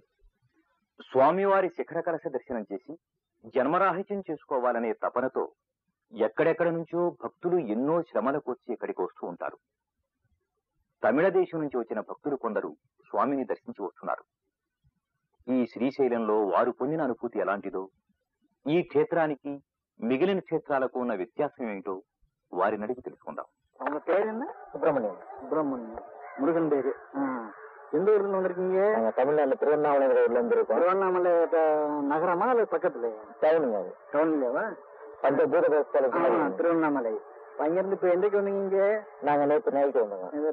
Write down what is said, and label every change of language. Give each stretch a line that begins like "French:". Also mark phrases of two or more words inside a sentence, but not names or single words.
Telugu: స్వామివారి శిఖర కలశ దర్శనం చేసి జన్మరాహిత్యం చేసుకోవాలనే తపనతో ఎక్కడెక్కడ నుంచో భక్తులు ఎన్నో శ్రమలకు వచ్చి ఇక్కడికి వస్తూ ఉంటారు. తమిళ దేశం నుంచి వచ్చిన భక్తులు కొందరు స్వామిని దర్శించి వస్తున్నారు. ఈ శ్రీశైలంలో వారు పొందిన అనుభూతి ఎలాంటిదో, ఈ క్షేత్రానికి మిగిలిన క్షేత్రాలకు ఉన్న వ్యత్యాసం ఏమిటో వారిని అడిగి తెలుసుకుందాం.
Tamil: அவங்க பேர் என்ன? சுப்பிரமணியம். சுப்பிரமணியம் முருகன் பேரு. எந்த ஊர்ல இருந்து வந்திருக்கீங்க? நாங்க தமிழ்நாட்டுல திருவண்ணாமலை ஊர்ல இருந்திருக்கோம். திருவண்ணாமலை நகரமா இல்ல பக்கத்துல? டவுனுங்க. அது டவுன்லவா? பஞ்ச தூரதேசத்துல திருவண்ணாமலை. அங்கிருந்து இப்ப என்றைக்கு வந்தீங்க? நாங்க நேற்று நைட்டு வந்தோங்க.